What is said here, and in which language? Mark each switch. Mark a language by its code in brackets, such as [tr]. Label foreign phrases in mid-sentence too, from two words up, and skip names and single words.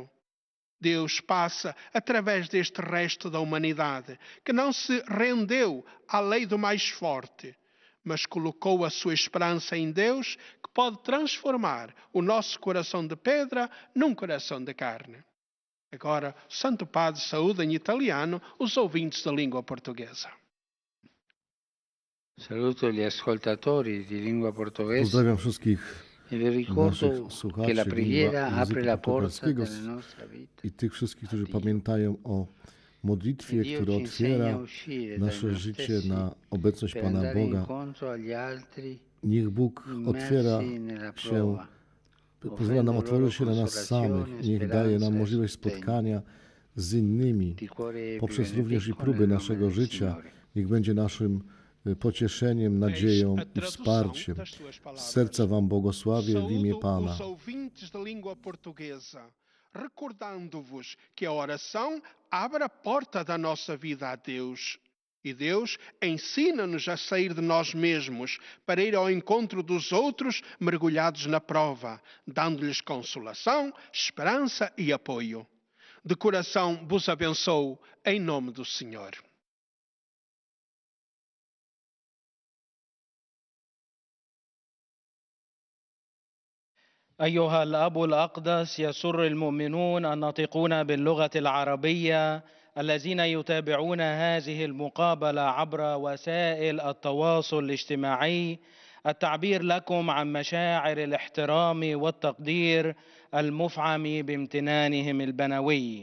[pt] Deus passa através deste resto da humanidade, que não se rendeu à lei do mais forte, mas colocou a sua esperança em Deus, que pode transformar o nosso coração de pedra num coração de carne. Agora, o Santo Padre saúda em italiano os ouvintes da língua portuguesa. [it] Saluto gli ascoltatori di lingua portoghese [pl] Pozdrawiam wszystkich [it] e vi ricordo [pl] naszych [it] che la [pl] słuchaczy [it] preghiera apre [pl] języka [it] la porta [pl] portugalskiego [it] della nostra vita. [pl] i tych wszystkich, którzy pamiętają o modlitwie, [it] Dio [pl] która [it] ci insegna [pl] otwiera [it] a uscire [pl] nasze [it] dai noi [pl] życie [it] stessi [pl] na obecność [it] per [pl] Pana [it] andare [pl] Boga. [it] incontro agli altri [pl] Niech Bóg otwiera [it] immersi nella [pl] się, [it] prova, [pl] pozwala nam [it] offrendo loro [pl] otworzyć się na nas samych. [it] consolazione, [pl] Niech daje nam [it] speranza e [pl] możliwość [it] sostegno. [pl] spotkania z innymi [it] Di cuore [pl] poprzez [it] più [pl] również i [it] benefico [pl] próby [it] nel nome [pl] naszego [it] del [pl] życia. [it] Signore. [pl] Niech będzie naszym pocieszeniem, nadzieją i wsparciem. Z serca Wam błogosławię w imię [pt] Saúdo [pl] Pana. [pt] os ouvintes da língua portuguesa, recordando-vos que a oração abre a porta da nossa vida a Deus. E Deus ensina-nos a sair de nós mesmos para ir ao encontro dos outros mergulhados na prova, dando-lhes consolação, esperança e apoio. De coração vos abençoo em nome do Senhor. [ar] أيها الأب الأقدس، يسر المؤمنون الناطقون باللغة العربية الذين يتابعون هذه المقابلة عبر وسائل التواصل الاجتماعي التعبير لكم عن مشاعر الاحترام والتقدير المفعم بامتنانهم البنوي.